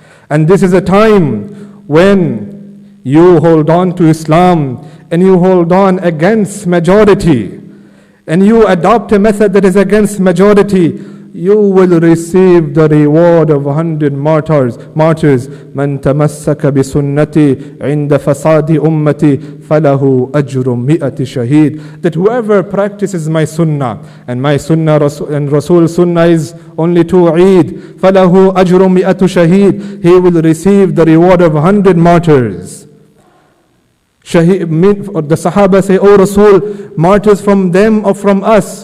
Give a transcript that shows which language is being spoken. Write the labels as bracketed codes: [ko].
[en] And this is a time when you hold on to Islam and you hold on against majority, and you adopt a method that is against majority, you will receive the reward of 100 martyrs. [ar] من تمسك بسنتي عند فساد أمتي فله أجر 100 شهيد. [en] That whoever practices my sunnah, and my sunnah and Rasul's sunnah is only to Eid, [ar] فله أجر 100 شهيد. [en] He will receive the reward of 100 martyrs. The Sahaba say, "O Rasul, martyrs from them or from us?"